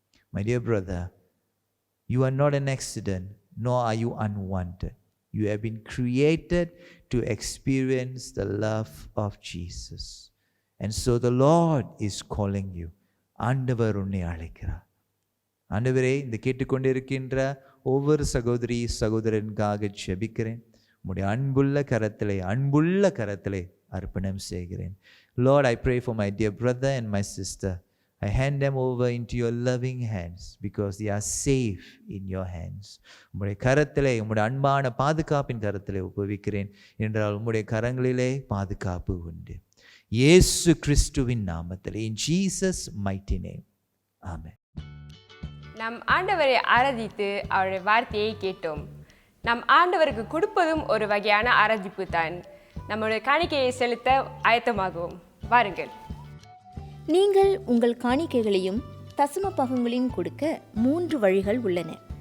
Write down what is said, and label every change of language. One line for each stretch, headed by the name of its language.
English: My dear brother, you are not an accident, nor are you unwanted. You have been created to experience the love of Jesus. And so the Lord is calling you.
Tamil: ஆண்டவர் உன்னை அழைக்கிறார். ஆண்டவரே, இந்த கேட்டுக்கொண்டிருக்கின்ற ஒவ்வொரு சகோதரி சகோதரனுக்காக ஜெபிக்கிறேன். உம்முடைய அன்புள்ள கரத்திலே அர்ப்பணம் செய்கிறேன்.
English: Lord, I pray for my dear brother and my sister. I hand them over into your loving hands because they are safe in your hands.
Tamil: உம்முடைய கரத்திலே, உம்முடைய அன்பான பாதுகாப்பின் கரத்திலே ஒப்புவிக்கிறேன். என்றால் உம்முடைய கரங்களிலே பாதுகாப்பு உண்டு. இயேசு கிறிஸ்துவின் நாமத்திலே,
English: in Jesus mighty name. Amen.
Tamil: நம் ஆண்டவரை ஆராதித்து அவருடைய வார்த்தையை கேட்டோம். நம் ஆண்டவருக்கு கொடுப்பதும் ஒரு வகையான ஆராதிப்பு தான். நம்முடைய காணிக்கையை செலுத்த ஆயத்தமாகவும் வாருங்கள். நீங்கள் உங்கள் காணிக்கைகளையும் தசம பாகங்களையும் கொடுக்க 3 வழிகள் உள்ளன.